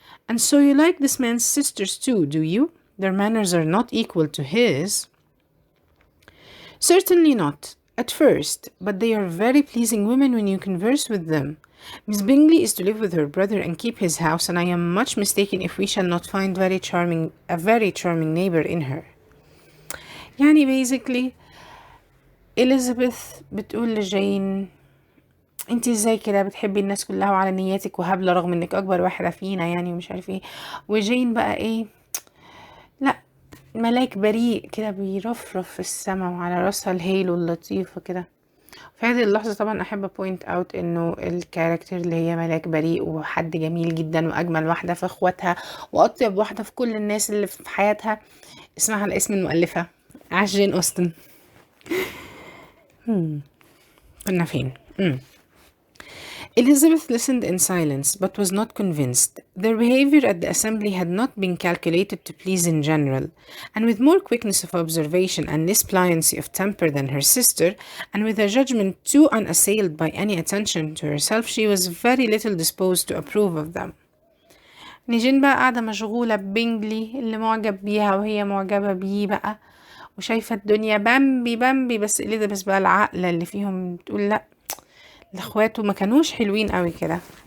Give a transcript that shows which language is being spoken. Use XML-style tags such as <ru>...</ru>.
<en>And so you like this man's sisters too, do you? Their manners are not equal to his." "Certainly not, at first, but they are very pleasing women when you converse with them. Miss Bingley is to live with her brother and keep his house, and I am much mistaken if we shall not find a very charming neighbor in her."</en> <ar>يعني basically إليزابيث بتقول لجين انتي ازاي كده بتحبي الناس كلها وعلى نياتك وهبلة رغم انك اكبر واحدة فينا يعني ومش عارف ايه. وجين بقى ايه، لا، ملاك بريء كده بيرفرف في السماء وعلى راسها الهيلو اللطيفة كده. في هذه اللحظة طبعا أحب أبوينت أوت إنه الكاركتر اللي هي ملاك بريء وحد جميل جدا وأجمل واحدة في إخواتها وأطيب واحدة في كل الناس اللي في حياتها اسمها على اسم المؤلفة عاش جين أوستن. كنا فين؟</ar> <en>Elizabeth listened in silence, but was not convinced. Their behavior at the assembly had not been calculated to please in general, and with more quickness of observation and less pliancy of temper than her sister, and with a judgment too unassailed by any attention to herself, she was very little disposed to approve of them.</en> <ar>نيجين بقى قاعدة مشغولة ببنجلي اللي معجب بيها وهي معجبة بيه بقى وشايفة الدنيا بامبي بامبي، بس إليزابيث بقى العقلة اللي فيهم بتقول لأ، الاخواته ما كانوش حلوين قوي كده.</ar>